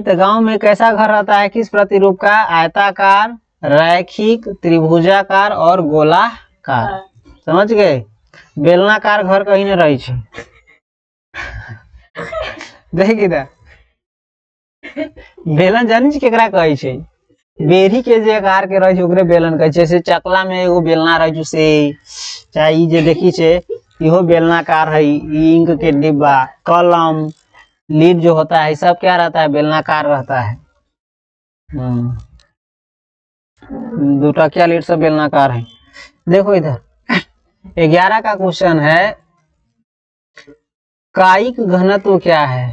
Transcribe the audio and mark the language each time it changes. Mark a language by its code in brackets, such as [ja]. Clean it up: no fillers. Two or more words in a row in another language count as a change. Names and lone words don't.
[hi] तो गांव में कैसा घर रहता है, किस प्रतिरूप का, आयताकार, रैखिक, त्रिभुजाकार और गोलाकार, समझ गए। [anp] बेलनाकार घर कहीं न रही छे। देख इधर बेलन जानी छे केकरा कहे छे, बेरी के जे आकार के रहे छे ओकरे बेलन कहे छे। जैसे चकला में एगो बेलना रहे छे से, चाहे ई जे देखी छे इहो बेलनाकार है। [hi] इंक के डिब्बा, कलम, लीड जो होता है सब क्या रहता है, बेलनाकार रहता है। 2 टकिया लीड सब बेलनाकार है। देखो इधर 11 का क्वेश्चन है, कायिक घनत्व क्या है।